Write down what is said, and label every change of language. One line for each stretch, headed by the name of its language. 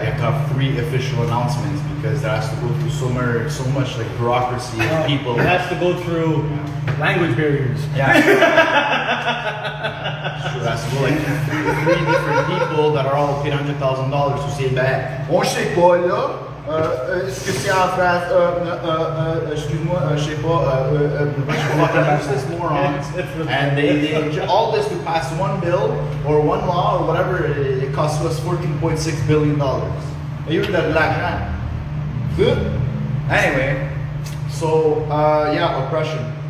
English: They have to have 3 official announcements because there has to go through so much like bureaucracy and people. It has to go through language barriers. Yeah. It has to go like three different people that are all paid $100,000 to say that.
French: On sait pas là. Est-ce que c'est en France? Excuse-moi, je sais pas.
English: Fucking useless morons. And they all this to pass one bill or one law or whatever. It costs us $14.6 billion. You heard that black man? Good. Anyway, so yeah, oppression.